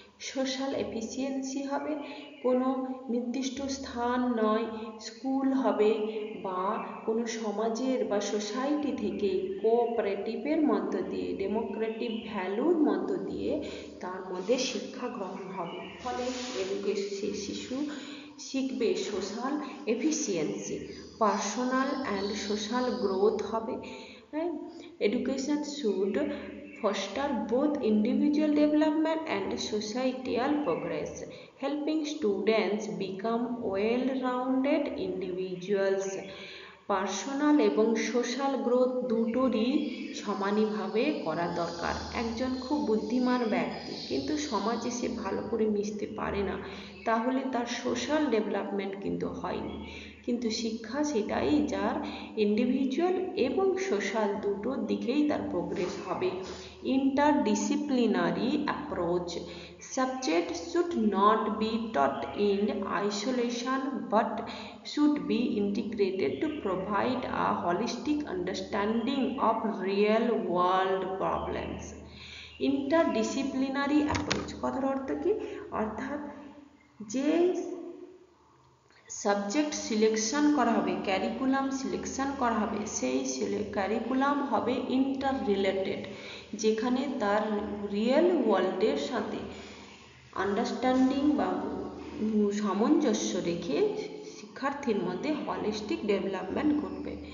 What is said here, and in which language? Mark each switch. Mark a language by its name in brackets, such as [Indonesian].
[Bangla] Social efficiency হবে, কোনো নির্দিষ্ট স্থান নয়, স্কুল হবে বা কোনো সমাজের বা সোসাইটি থেকে কোঅপারেটিভের মধ্য দিয়ে, ডেমোক্রেটিক ভ্যালুর মধ্য দিয়ে তার মধ্যে শিক্ষা গ্রহণ হবে। ফলে শিশু শিখবে social efficiency, personal and social growth হবে। [English] Education should foster both individual development and societal progress, helping students become well-rounded individuals. [Bangla] Personal এবং সোশ্যাল গ্রোথ দুটোরই সমানভাবে করা দরকার। একজন খুব বুদ্ধিমান ব্যক্তি কিন্তু সমাজে সে ভালো করে মিশতে পারে না, তাহলে তার সোশ্যাল ডেভেলপমেন্ট কিন্তু হয়নি। কিন্তু শিক্ষা সেটাই, যার ইন্ডিভিজুয়াল এবং সোশ্যাল দুটোর দিকেই তার প্রোগ্রেস হবে। Interdisciplinary approach. [English] Subjects should not be taught in isolation but should be integrated to provide a holistic understanding of real world problems. [Bangla] Interdisciplinary approach কথার অর্থ কি? অর্থাৎ যে সাবজেক্ট সিলেকশন করা হবে, ক্যারিকুলাম সিলেকশন করা হবে, সেই ক্যারিকুলাম হবে ইন্টার রিলেটেড, যেখানে তার রিয়েল ওয়ার্ল্ডের সাথে আন্ডারস্ট্যান্ডিং বা সামঞ্জস্য রেখে শিক্ষার্থীর মধ্যে হলিস্টিক ডেভেলপমেন্ট ঘটবে।